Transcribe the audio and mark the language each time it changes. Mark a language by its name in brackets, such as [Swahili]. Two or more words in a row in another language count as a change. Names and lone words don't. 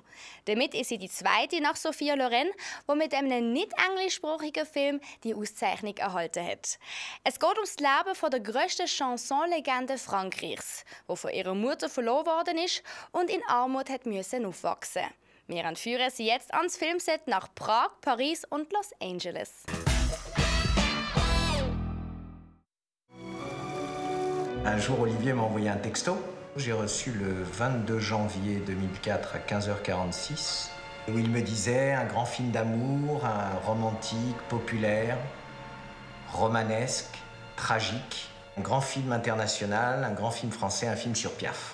[German] Damit ist sie die zweite nach Sophia Loren, die mit einem nicht englischsprachigen Film die Auszeichnung erhalten hat. Es geht ums Leben von der grössten Chansonlegende Frankreichs, die von ihrer Mutter verloren worden ist und in Armut aufwachsen musste. Wir entführen sie jetzt ans Filmset nach Prag, Paris und Los Angeles. [French] Un jour, Olivier m'a envoyé un texto. J'ai reçu le 22 janvier 2004 à 15h46, où il me disait un grand film d'amour, un romantique, populaire, romanesque, tragique, un grand film international, un grand film français, un film sur Piaf.